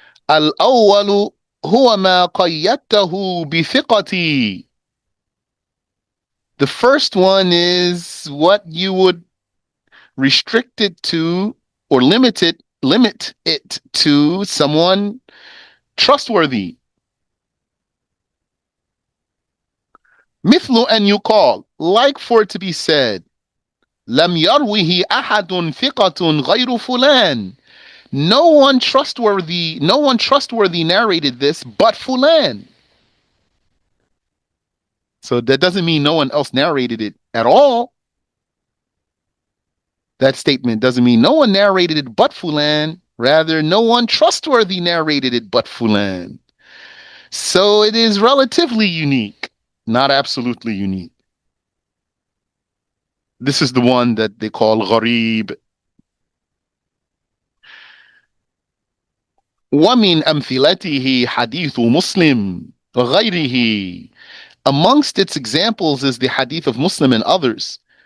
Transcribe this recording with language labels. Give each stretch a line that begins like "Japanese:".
Arabic: الأول هو ما قيدته بثقتي.
English: The first one is what you would restrict it to or limit it to someone trustworthy.
Arabic: مثل أن يقال,
English: like for it to be said,
Arabic: لم يروه أحد ثقة غير فلان.
English: No one trustworthy narrated this but Fulan. So that doesn't mean no one else narrated it at all. That statement doesn't mean no one narrated it but Fulan. Rather, no one trustworthy narrated it but Fulan. So it is relatively unique, not absolutely unique. This is the one that they call Ghareeb.
Arabic: ومن أمثلته حديث مسلم وغيره.
English: Amongst its examples is the hadith of Muslim and others.